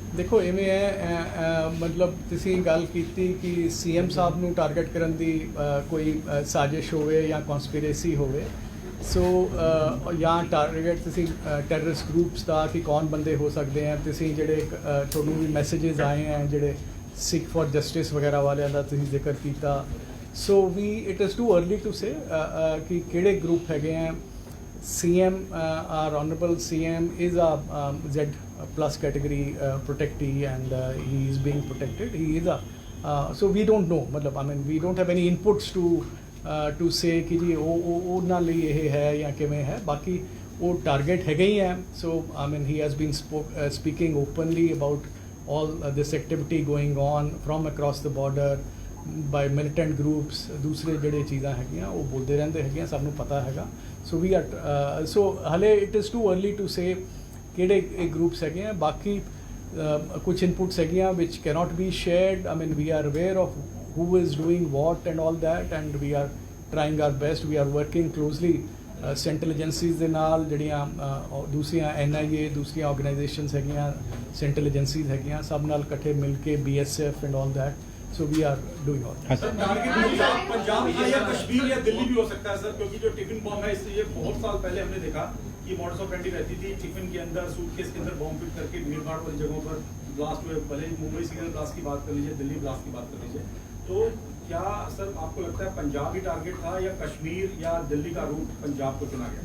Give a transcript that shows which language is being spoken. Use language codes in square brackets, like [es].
[pa] ਦੇਖੋ ਇਵੇਂ ਹੈ, ਮਤਲਬ ਤੁਸੀਂ ਗੱਲ ਕੀਤੀ ਕਿ CM ਸਾਹਿਬ ਨੂੰ ਟਾਰਗੇਟ ਕਰਨ ਦੀ ਕੋਈ ਸਾਜ਼ਿਸ਼ ਹੋਵੇ ਜਾਂ ਕਨਸਪੀਰੇਸੀ ਹੋਵੇ, ਸੋ ਜਾਂ ਟਾਰਗੇਟ ਤੁਸੀਂ ਟੈਰਰਿਸਟ ਗਰੁੱਪਸ ਦਾ ਕਿ ਕੌਣ ਬੰਦੇ ਹੋ ਸਕਦੇ ਆ। ਤੁਸੀਂ ਜਿਹੜੇ ਤੁਹਾਨੂੰ ਵੀ ਮੈਸੇजेस ਆਏ ਹੈ ਜਿਹੜੇ ਸਿੱਖ ਫॉर ਜਸਟਿਸ ਵਗੈਰਾ ਵਾਲਿਆਂ ਦਾ ਤੁਸੀਂ ਜ਼ਿਕਰ ਕੀਤਾ, ਸੋ ਵੀ [en] it is too early to say [pa] ਕਿ ਕਿਹੜੇ ਗਰੁੱਪ ਹੈਗੇ ਆ। [en] CM, our honorable CM is a Z+ category protectee and he is being protected. He is so we don't know, matlab, I mean we don't have any inputs to say [pa] कि जी ਉਹਨਾਂ ਲਈ ਇਹ ਹੈ ਜਾਂ ਕਿਵੇਂ ਹੈ, ਬਾਕੀ ਉਹ ਟਾਰਗੇਟ ਹੈਗੇ ਹੀ ਹੈ। [en] So I mean he has been speaking openly about all this activity going on from across the border by militant groups, [pa] ਦੂਸਰੇ ਜਿਹੜੇ ਚੀਜ਼ਾਂ ਹੈਗੀਆਂ ਉਹ ਬੋਲਦੇ ਰਹਿੰਦੇ ਹੈਗੀਆਂ, ਸਭ ਨੂੰ ਪਤਾ ਹੈਗਾ। [en] so we are so हले it is too early to say [pa] ਕਿਹੜੇ ਗਰੁੱਪਸ ਹੈਗੇ ਆ ਬਾਕੀ ਕੁਝ ਇਨਪੁਟਸ ਹੈਗੀਆਂ [en] which cannot be shared. I mean we are aware of who is doing what and all that and we are trying our best. We are working closely central agencies [pa] ਦੇ ਨਾਲ ਜਿਹੜੀਆਂ ਦੂਸਰੀਆਂ NIA ਦੂਸਰੀਆਂ organisations ਹੈਗੀਆਂ central agencies ਹੈਗੀਆਂ ਸਭ ਨਾਲ ਇਕੱਠੇ ਮਿਲ ਕੇ BSF [en] and all that. So we are doing all that. [hi] हाँ टारगेट पंजाब या कश्मीर या दिल्ली भी हो सकता है सर, क्योंकि जो टिफिन बॉम्ब है इससे ये बहुत साल पहले हमने देखा कि मॉडस ऑपरेंडी रहती थी, टिफिन के अंदर सूटकेस के अंदर बॉम्ब फिट करके भीड़ भाड़ वाली जगहों पर ब्लास्ट हुए। भले ही मुंबई सीरियल ब्लास्ट की बात कर लीजिए, दिल्ली ब्लास्ट की बात कर लीजिए, तो क्या सर आपको लगता है पंजाब ही टारगेट था या कश्मीर या दिल्ली का रूट पंजाब को चुना गया?